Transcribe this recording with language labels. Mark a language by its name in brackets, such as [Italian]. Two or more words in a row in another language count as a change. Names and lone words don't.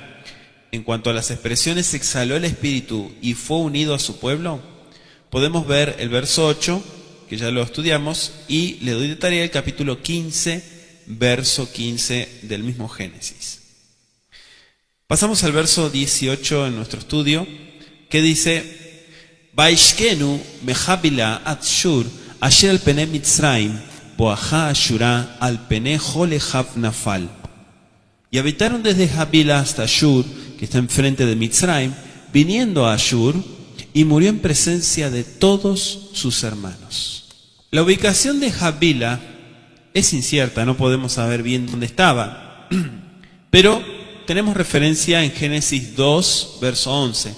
[Spanish] En cuanto a las expresiones exhaló el espíritu y fue unido a su pueblo, podemos ver el verso 8, que ya lo estudiamos, y le doy de tarea el capítulo 15, verso 15 del mismo Génesis. Pasamos al verso 18 en nuestro estudio, que dice: [Hebrew] וישכנו מחוילה עד שור אשר על פני מצרים באכה אשורה על פני כל אחיו נפל. [Spanish] Y habitaron desde Habila hasta Ashur, que está enfrente de Mitzrayim, viniendo a Ashur, y murió en presencia de todos sus hermanos. La ubicación de Habila es incierta, no podemos saber bien dónde estaba, pero tenemos referencia en Génesis 2, verso 11.